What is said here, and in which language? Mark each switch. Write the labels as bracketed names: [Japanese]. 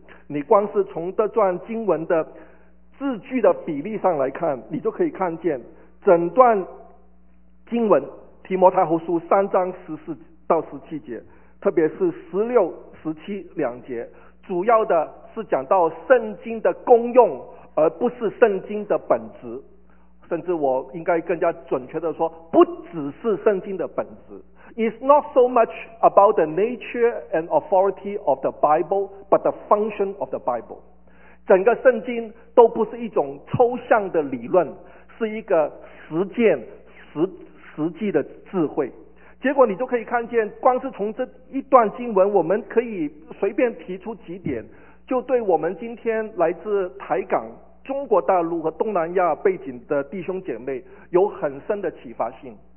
[Chinese] 你光是从这段经文的字句的比例上来看，你就可以看见整段经文，提摩太后书三章十四到十七节，特别是十六、十七两节，主要的是讲到圣经的功用，而不是圣经的本质。甚至我应该更加准确的说，不只是圣经的本质。 [English] It's not so much about the nature and authority of the Bible, but the function of the Bible. [Chinese] 整个圣经都不是一种抽象的理论，是一个实践、实际的智慧。结果你就可以看见，光是从这一段经文，我们可以随便提出几点，就对我们今天来自台港、中国大陆和东南亚背景的弟兄姐妹有很深的启发性。